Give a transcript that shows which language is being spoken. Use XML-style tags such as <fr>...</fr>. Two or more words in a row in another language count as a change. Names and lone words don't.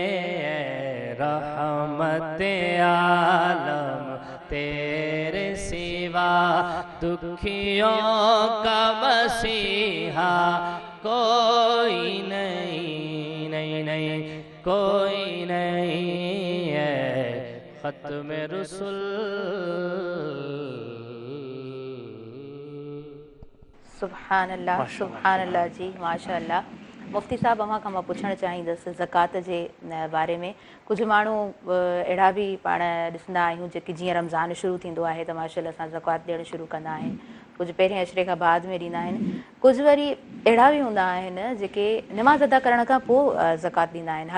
<ur>رحمت عالم تیرے سوا دکھیوں کا مسیحا کوئی نہیں نہیں نہیں کوئی نہیں ہے ختم رسل سبحان اللہ جی ماشاء اللہ مفتی صاحب</ur> <sd>अवां खां मां पुछणु चाहींदसि ज़कात जे बारे में कुझु माण्हू अहिड़ा बि पाण ॾिसंदा आहियूं जेके जीअं रमज़ान शुरू थींदो आहे त माशाअल्लाह सां ज़कात ॾियणु शुरू कंदा आहिनि कुझु पहिरें अशरे खां बाद में ॾींदा आहिनि कुझु वरी अहिड़ा बि हूंदा आहिनि जेके नमाज़ अदा करण खां पोइ ज़कात ॾींदा आहिनि।</sd>